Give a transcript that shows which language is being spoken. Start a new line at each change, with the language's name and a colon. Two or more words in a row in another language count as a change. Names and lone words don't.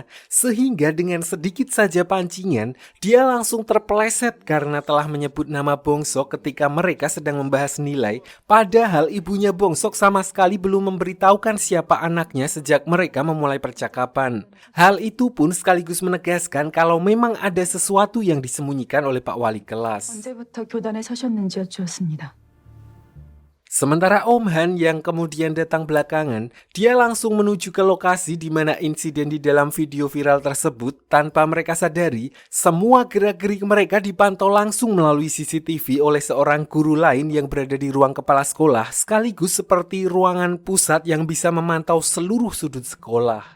Indonesian: Sehingga dengan sedikit saja pancingan, dia langsung terpeleset karena telah menyebut nama Bongsok ketika mereka sedang membahas nilai. Padahal ibunya Bongsok sama sekali belum memberitahukan siapa anaknya sejak mereka memulai percakapan. Hal itu pun sekaligus menegaskan kalau memang ada sesuatu yang disembunyikan oleh Pak Wali kelas.
Korean: 언제부터 교단에 서셨는지 여쭈었습니다.
Indonesian: Sementara Om Han yang kemudian datang belakangan, dia langsung menuju ke lokasi di mana insiden di dalam video viral tersebut. Tanpa mereka sadari, semua gerak-gerik mereka dipantau langsung melalui CCTV oleh seorang guru lain yang berada di ruang kepala sekolah, sekaligus seperti ruangan pusat yang bisa memantau seluruh sudut sekolah.